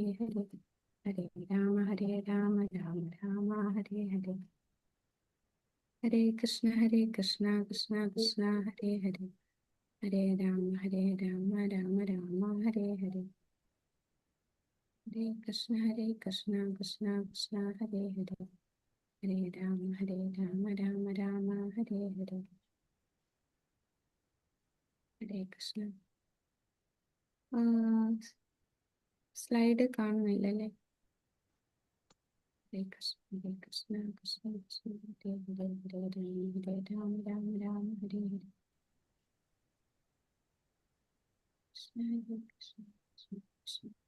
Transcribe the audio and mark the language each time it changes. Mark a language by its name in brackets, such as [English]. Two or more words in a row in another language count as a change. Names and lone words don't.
[Sanskrit] ഹരേ ഹരേ രാമ രാമ ഹരേ ഹരേ ഹരേ കൃഷ്ണ കൃഷ്ണ കൃഷ്ണ ഹരേ ഹരേ ഹരേ രാമ രാമ ഹരേ ഹരേ ഹരേ കൃഷ്ണ കൃഷ്ണ കൃഷ്ണ ഹരേ ഹരേ ഹരേ രാമ രാമ ഹരേ ഹരേ ഹരേ കൃഷ്ണ. [Malayalam] സ്ലൈഡ് കാണുന്നില്ലല്ലേ? [Sanskrit] ഹരേ കൃഷ്ണ കൃഷ്ണ കൃഷ്ണ ഹരേ ഹരേ ഹരേ രാമ രാമ ഹരേ ഹരേ കൃഷ്ണ കൃഷ്ണ കൃഷ്ണ.